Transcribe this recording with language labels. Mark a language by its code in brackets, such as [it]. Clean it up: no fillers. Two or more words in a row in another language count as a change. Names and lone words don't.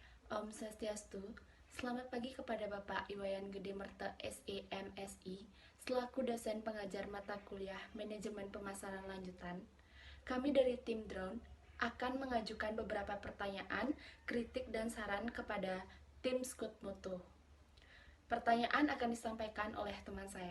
[sa] Om Swastiastu, [id] selamat pagi kepada Bapak Iwayan Gede Merte SEMSI, selaku dosen pengajar mata kuliah Manajemen Pemasaran Lanjutan. Kami dari tim Drone akan mengajukan beberapa pertanyaan, kritik, dan saran kepada tim Scout Moto. Pertanyaan akan disampaikan oleh teman saya.